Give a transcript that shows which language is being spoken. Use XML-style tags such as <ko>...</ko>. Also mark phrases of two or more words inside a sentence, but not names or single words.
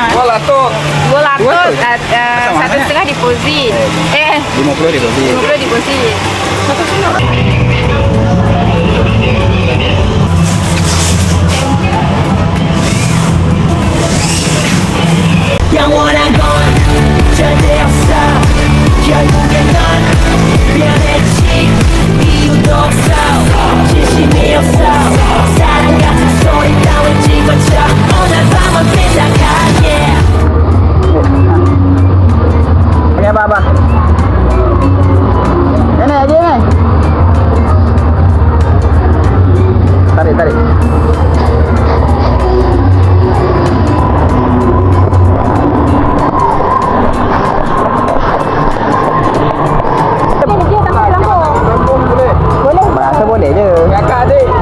<ms>200. Satu setengah deposit. 50 deposit. 50 deposit.</ms> <ko>Yang 원하건 절대 없어 결국엔 넌 변했지 이유도 없어 진심이 없어 사랑 같은 소리 따윈 집어쳐 오늘 밤은 삐딱하게</ko> <ms>Ini apa? Ini aja ni. Tarik. Bahasa boleh je. Kakak adik.</ms>